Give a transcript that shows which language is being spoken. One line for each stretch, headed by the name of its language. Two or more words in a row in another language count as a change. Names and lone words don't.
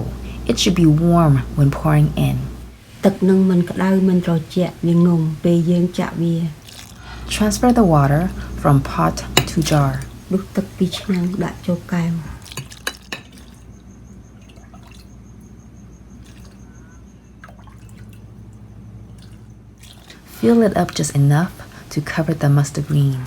English: It should be warm when pouring in.
Khmer: ទឹកនឹងមិនក្តៅមិនត្រជាក់វាងំពេលយើងចាក់វា
English: Transfer the water from pot to jar.
Khmer: ដុសទឹកពីឆ្នាំងដាក់ចូលកែវ
English: Fill it up just enough to cover the mustard greens.